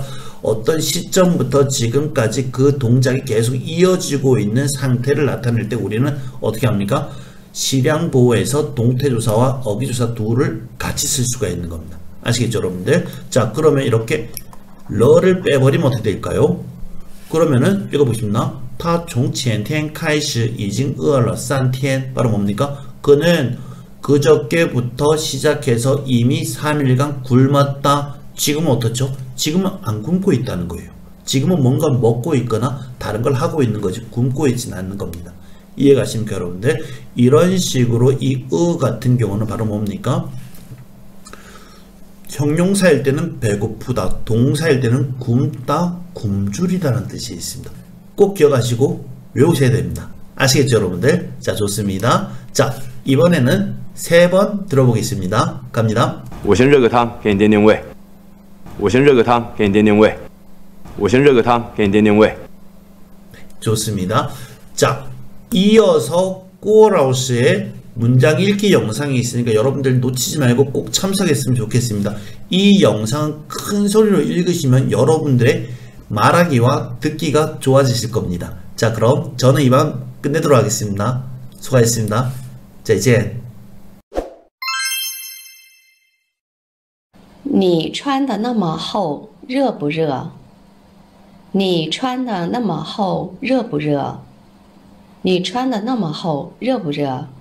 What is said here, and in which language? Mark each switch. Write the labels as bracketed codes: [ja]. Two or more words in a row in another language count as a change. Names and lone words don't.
[ko] 어떤 시점부터 지금까지 그 동작이 계속 이어지고 있는 상태를 나타낼 때 우리는 어떻게 합니까? 실양보에서 동태조사와 어기조사 둘을 같이 쓸 수가 있는 겁니다. 아시겠죠, 여러분들? 자, 그러면 이렇게 러를 빼버리면 어떻게 될까요? 그러면은 읽어보십니다. [zh] 他从前天开始已经饿了3天. [ko] 바로 뭡니까? 그는 그저께부터 시작해서 이미 3일간 굶었다. 지금은 어떻죠? 지금은 안 굶고 있다는 거예요. 지금은 뭔가 먹고 있거나 다른 걸 하고 있는 거지 굶고 있지는 않는 겁니다. 이해가십니까, 여러분들? 이런 식으로 이 같은 경우는 바로 뭡니까? 형용사일 때는 배고프다, 동사일 때는 굶다, 굶주리다는 뜻이 있습니다. 꼭 기억하시고 외우셔야 됩니다. 아시겠죠, 여러분들? 자, 좋습니다. 자, 이번에는 3번 들어보겠습니다. 갑니다. [zh] 我先热个汤，给你垫垫胃。我先热个汤，给你垫垫胃。我先热个汤，给你垫垫胃。 [ko] 좋습니다. 자, 이어서 꼬라우스의 문장 읽기 영상이 있으니까 여러분들 놓치지 말고 꼭 참석했으면 좋겠습니다. 이 영상 큰 소리로 읽으시면 여러분들의 말하기와 듣기가 좋아지실 겁니다. 자, 그럼 저는 이만 끝내도록 하겠습니다. 수고하셨습니다. [zh] 再见。你穿的那么厚，热不热？你穿的那么厚，热不热？你穿的那么厚，热不热？